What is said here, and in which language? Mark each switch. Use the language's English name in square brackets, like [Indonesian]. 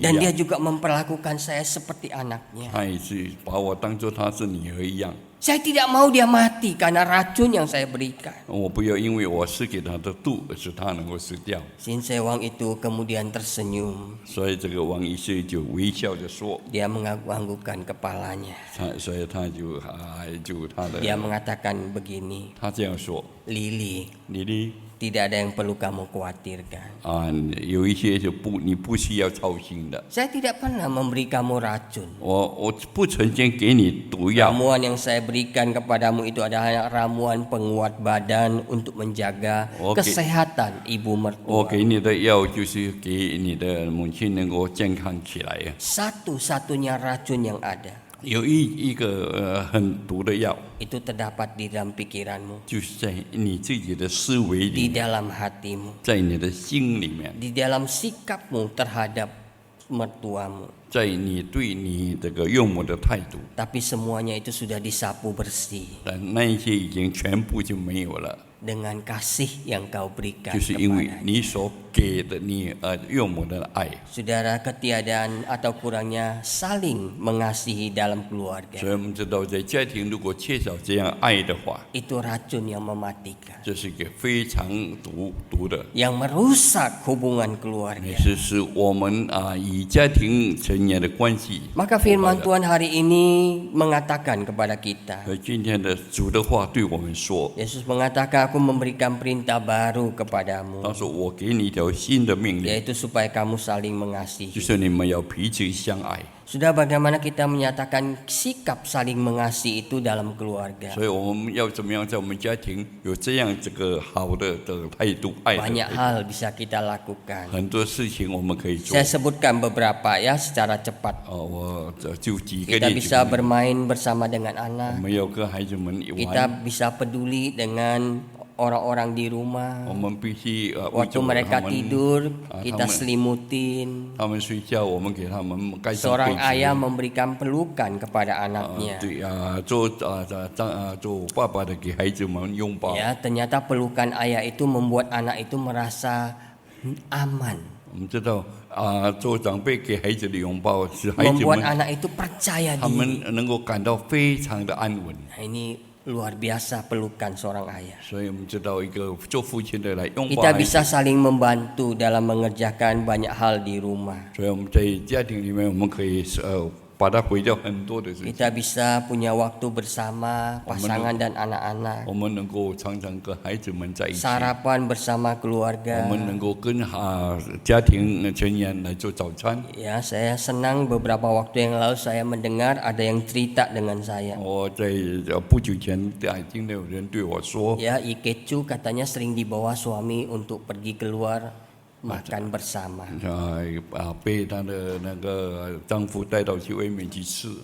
[Indonesian] Dan dia [Chinese] 样。 [Indonesian] juga memperlakukan saya seperti anaknya. [Chinese] 她也是把我当作她是女儿一样。 [Indonesian] Saya tidak mau dia mati karena racun yang saya berikan. [Chinese] 我不要因为我施给她的毒，使她能够死掉。 [Indonesian] Sin Sewang itu kemudian tersenyum. [Chinese] 所以这个王医师就微笑着说， [Indonesian] Dia mengangguk-anggukkan kepalanya. [Chinese] 所以他就他的 [Indonesian] Dia mengatakan begini, [Chinese] 他这样说， [Indonesian] Lili, [Chinese] 莉莉 [Indonesian] tidak ada yang perlu kamu khawatirkan. [Chinese] 有一些你不需要操心的。 [Indonesian] Saya tidak pernah memberi kamu racun. [Chinese] 我不曾经给你毒药， [Indonesian] Ramuan yang saya berikan kepadamu itu adalah ramuan penguat badan untuk menjaga Oke. kesehatan ibu [Chinese] 我 [Indonesian] mertua. [Chinese] 给你的药就是给你的母亲能够健康起来。 [Indonesian] Satu-satunya racun yang ada [Chinese] 有一个很毒的药， [Indonesian] itu terdapat di dalam pikiranmu, [Chinese] 就是在你自己的思维 [Indonesian] di [Chinese] 里面， [Indonesian] dalam hatimu, [Chinese] 在你的心里面， [Indonesian] di dalam sikapmu terhadap mertuamu. [Chinese] 在你对你这个岳母的态度， [Indonesian] Tapi semuanya itu sudah disapu bersih [Chinese] 但那一些已经全部就没有了， [Indonesian] dengan kasih yang kau berikan [Chinese] 就是因为 [Indonesian] kepadanya. [Chinese] 你所给的你岳母的爱。 [Indonesian] Saudara, ketiadaan atau kurangnya saling mengasihi dalam keluarga [Chinese] 所以我们知道，在家庭如果缺少这样爱的话， [Indonesian] itu racun yang mematikan, [Chinese] 这是一个非常毒的， [Indonesian] yang merusak hubungan [Chinese] 也 [Indonesian] keluarga. [Chinese] 是使我们与家庭成员的关系。 [Indonesian] Maka firman Tuhan hari ini mengatakan kepada kita, [Chinese] 所以今天的主的话对我们说， [Indonesian] Yesus mengatakan, aku memberikan perintah baru [Chinese] 他 [Indonesian] kepadamu, [Chinese] 说我给你一条新的命令， [Indonesian] yaitu supaya kamu saling [Chinese] 就 [Indonesian] mengasihi. [Chinese] 是你们要彼此相爱。 [Indonesian] Sudah bagaimana kita menyatakan sikap saling mengasihi itu dalam keluarga? [Chinese] 所以我们要怎么样在我们家庭有这样这个好的态度，爱的 [Indonesian] Banyak [Chinese] 态 [Indonesian] hal bisa kita lakukan. [Chinese] 度，很多事情我们可以做 [Indonesian] Saya。 sebutkan beberapa ya secara cepat. [Chinese] 我就举个 [Indonesian] Kita [Chinese] 例 [Indonesian] bisa [Chinese] 子， [Indonesian] bermain bersama dengan [Chinese] 我 [Indonesian] anak. [Chinese] 们要跟孩子们 [Indonesian] Kita [Chinese] 玩， [Indonesian] bisa peduli dengan orang-orang di [Chinese] 我 [Indonesian] rumah. [Chinese] 们必须 [Indonesian] Waktu [Chinese] 为 [Indonesian] mereka [Chinese] 他们 [Indonesian] tidur, [Chinese] 他 [Indonesian] kita [Chinese] 们 [Indonesian] selimutin. [Chinese] 他们睡觉，我们给他们盖上被 [Indonesian] Seorang [Chinese] 子。 [Indonesian] ayah memberikan pelukan kepada anaknya. [Chinese] 对做爸爸的给孩子们拥抱。 [Indonesian] Ya, ternyata pelukan ayah itu membuat anak itu merasa aman. [Chinese] 我们知道做长辈给孩子的拥抱，使孩子 [Indonesian] Membuat [Chinese] 们 [Indonesian] anak itu percaya [Chinese] 他 [Indonesian] diri. [Chinese] 们能够感到非常的安稳。 [Indonesian] Nah, ini luar biasa pelukan seorang ayah. [Chinese] 所以我们知道一个做父亲的来拥抱 [Indonesian] Kita [Chinese] 孩 [Indonesian] bisa [Chinese] 子。 [Indonesian] saling membantu dalam mengerjakan banyak hal di rumah. [Chinese] 所以我们在家庭里面，我们可以把它毁掉很多的事情。 [Indonesian] Kita bisa punya waktu bersama pasangan dan anak-anak. [Chinese] 我们能够常常跟孩子们在一起， [Indonesian] Sarapan bersama [Chinese] 我 [Indonesian] keluarga. [Chinese] 们能够跟家庭成员来做早餐。 [Indonesian] Ya, saya senang beberapa waktu yang lalu saya mendengar ada yang cerita dengan saya. [Chinese] 我在不久前，听到有人对我说， [Indonesian] Ya, Ikecu katanya sering dibawa suami untuk pergi keluar makan bersama. [Chinese] 被她的那个丈夫带到去外面去吃。